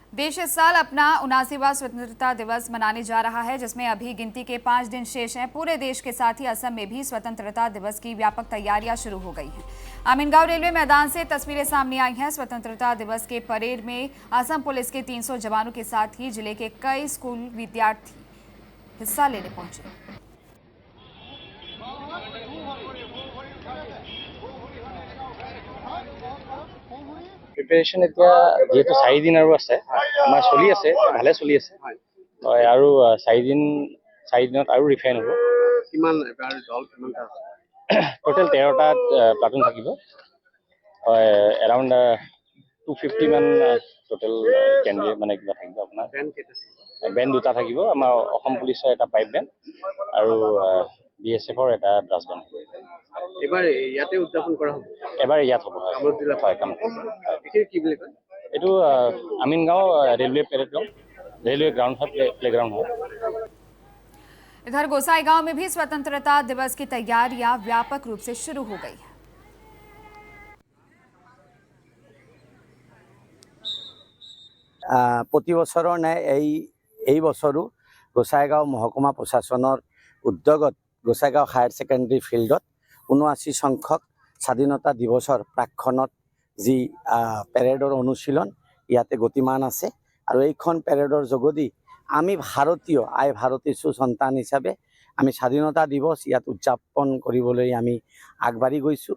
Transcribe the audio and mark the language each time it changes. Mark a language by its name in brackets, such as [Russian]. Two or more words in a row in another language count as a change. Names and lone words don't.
[Hindi] देश इस साल अपना 79वां स्वतंत्रता दिवस मनाने जा रहा है, जिसमें अभी गिनती के 5 दिन शेष हैं। पूरे देश के साथ ही असम में भी स्वतंत्रता दिवस की व्यापक तैयारियां शुरू हो गई हैं। आमीनगांव रेलवे मैदान से तस्वीरें सामने आई हैं। स्वतंत्रता दिवस के परेड में असम पुलिस के 300 जवानों के साथ ही जिले के कई स्कूल विद्यार्थी हिस्सा लेने पहुंचे। [Assamese] প্ৰিপেৰেশ্যন এতিয়া যেহেতু 4 দিন আৰু আছে, আমাৰ চলি আছে, ভালে চলি আছে। হয়, আৰু 4 দিনত আৰু ৰিফাইন হ'ব। কিমান এবাৰ দল কিমানটা আছে? টোটেল 13টা প্লাটুন থাকিব। হয়, এৰাউণ্ড 250 মান টোটেল কেন্দ্ৰীয় মানে কিবা থাকিব আপোনাৰ। বেণ্ড দুটা থাকিব, আমাৰ অসম পুলিচৰ এটা [English] pipe band [Assamese] আৰু BSFৰ এটা [English] brass band. [Assamese] এবাৰ ইয়াতে উদযাপন কৰা হ'ব। এবাৰ ইয়াত হ'ব। কামৰূপ জিলাত হয়, কামৰূপ। কি বুলি কয়? [Hindi] এইটো আমিনগাঁও [English] railway parade ground, railway ground [Hindi] है, [English] play ground [Hindi] है। इधर गोसाईगांव में भी स्वतंत्रता दिवस की तैयारियां व्यापक रूप से शुरू हो गई है। [Assamese] प्रति बছৰৰ নে এই বছৰো গোসাইগাঁও মহকুমা প্ৰশাসনৰ উদ্যোগত গোসাইগাঁও হায়াৰ ছেকেণ্ডাৰী ফিল্ডত 79 সংখ্যক স্বাধীনতা দিৱসৰ প্ৰাক্ষণত যি পেৰেডৰ অনুশীলন ইয়াতে গতিমান আছে আৰু এইখন পেৰেডৰ যোগেদি আমি ভাৰতীয় সুসন্তান হিচাপে আমি স্বাধীনতা দিৱস ইয়াত উদযাপন কৰিবলৈ আমি আগবাঢ়ি গৈছোঁ।